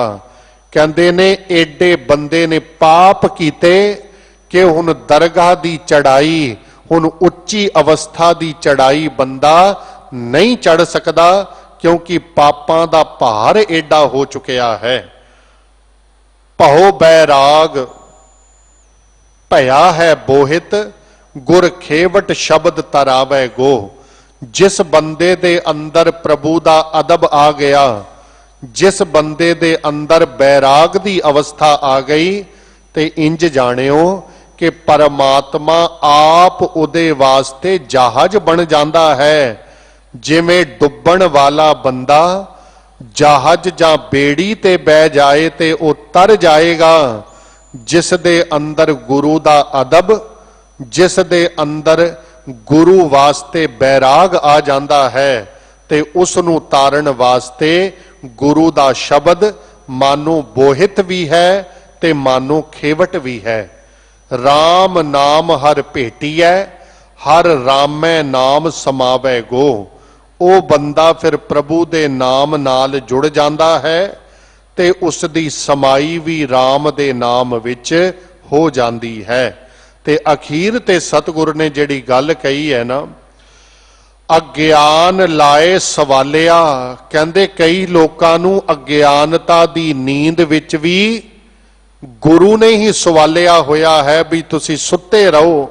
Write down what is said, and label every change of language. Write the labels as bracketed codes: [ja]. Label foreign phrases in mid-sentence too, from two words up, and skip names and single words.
[pa] ਕਹਤੇ ਨੇ ਐਡੇ ਬੰਦੇ ਨੇ ਪਾਪ ਕੀਤੇ ਕਿ ਹੁਣ ਦਰਗਾਹ ਦੀ ਚੜ੍ਹਾਈ, ਹੁਣ ਉੱਚੀ ਅਵਸਥਾ ਦੀ ਚੜ੍ਹਾਈ ਬੰਦਾ ਨਹੀਂ ਚੜ੍ਹ ਸਕਤਾ, ਕਿਉਂਕਿ ਪਾਪਾਂ ਦਾ ਭਾਰ ਐਡਾ ਹੋ ਚੁਕਿਆ ਹੈ। ਭਉ ਬੈਰਾਗੁ ਭਇਆ ਹੈ ਬੋਹਿਥੁ, ਗੁਰੁ ਖੇਵਟੁ ਸਬਦਿ ਤਰਾਵੈ ਗੋ। ਜਿਸ ਬੰਦੇ ਦੇ ਅੰਦਰ ਪ੍ਰਭੂ ਦਾ ਅਦਬ ਆ ਗਿਆ, ਜਿਸ ਬੰਦੇ ਦੇ ਅੰਦਰ ਬੈਰਾਗ ਦੀ ਅਵਸਥਾ ਆ ਗਈ, ਤੇ ਇੰਜ ਜਾਣਿਓ ਕਿ ਪਰਮਾਤਮਾ ਆਪ ਉਹਦੇ ਵਾਸਤੇ ਜਹਾਜ਼ ਬਣ ਜਾਤਾ ਹੈ। ਜਿਵੇਂ ਡੁੱਬਣ ਵਾਲਾ ਬੰਦਾ ਜਹਾਜ਼ ਜਾਂ ਬੇੜੀ ਤੇ ਬਹਿ ਜਾਏ ਤੇ ਵੋ ਤਰ ਜਾਏਗਾ। ਜਿਸ ਦੇ ਅੰਦਰ ਗੁਰੂ ਦਾ ਅਦਬ, ਜਿਸ ਦੇ ਅੰਦਰ ਗੁਰੂ ਵਾਸਤੇ ਬੈਰਾਗ ਆ ਜਾਤਾ ਹੈ, ਤੇ ਉਸਨੂੰ ਤਾਰਨ ਵਾਸਤੇ ਗੁਰੂ ਦਾ ਸ਼ਬਦ ਮਾਨੋ ਬੋਹਿਥ ਭੀ ਹੈ ਤੇ ਮਾਨੋ ਖੇਵਟ ਭੀ ਹੈ। ਰਾਮ ਨਾਮੁ ਹਰਿ ਭੇਟੀਐ, ਹਰਿ ਰਾਮੈ ਨਾਮਿ ਸਮਾਵੈ ਗੋ। ਉਹ ਬੰਦਾ ਫਿਰ ਪ੍ਰਭੂ ਦੇ ਨਾਮ ਨਾਲ ਜੁੜ ਜਾਂਦਾ ਹੈ ਤੇ ਉਸ ਦੀ ਸਮਾਈ ਵੀ ਰਾਮ ਦੇ ਨਾਮ ਵਿੱਚ ਹੋ ਜਾਂਦੀ ਹੈ। ਤੇ ਅਖੀਰ ਤੇ ਸਤਿਗੁਰ ਨੇ ਜਿਹੜੀ ਗੱਲ ਕਹੀ ਹੈ ਨਾ, ਅਗਿਆਨ ਲਾਏ ਸਵਾਲਿਆ, ਕਹਿੰਦੇ ਕਈ ਲੋਕਾਂ ਨੂੰ ਅਗਿਆਨਤਾ ਦੀ ਨੀਂਦ ਵਿੱਚ ਵੀ ਗੁਰੂ ਨੇ ਹੀ ਸਵਾਲਿਆ ਹੋਇਆ ਹੈ ਵੀ ਤੁਸੀਂ ਸੁੱਤੇ ਰਹੋ।